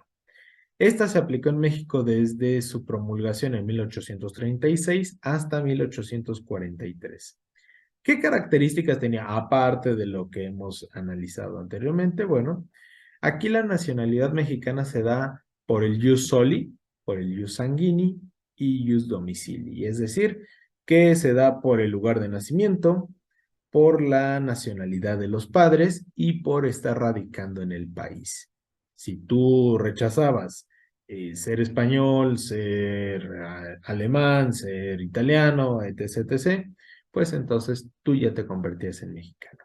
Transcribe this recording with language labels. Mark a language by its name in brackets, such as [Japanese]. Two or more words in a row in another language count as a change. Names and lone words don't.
[Spanish] Esta se aplicó en México desde su promulgación en 1836 hasta 1843. ¿Qué características tenía aparte de lo que hemos analizado anteriormente? Bueno, aquí la nacionalidad mexicana se da por el [Latin] jus soli, [Spanish] por el [Latin] jus sanguini y jus domicilii, [Spanish] es decir, que se da por el lugar de nacimiento, por la nacionalidad de los padres y por estar radicando en el país. Si tú rechazabas ser español, ser alemán, ser italiano, etc., etc., pues entonces tú ya te convertías en mexicano.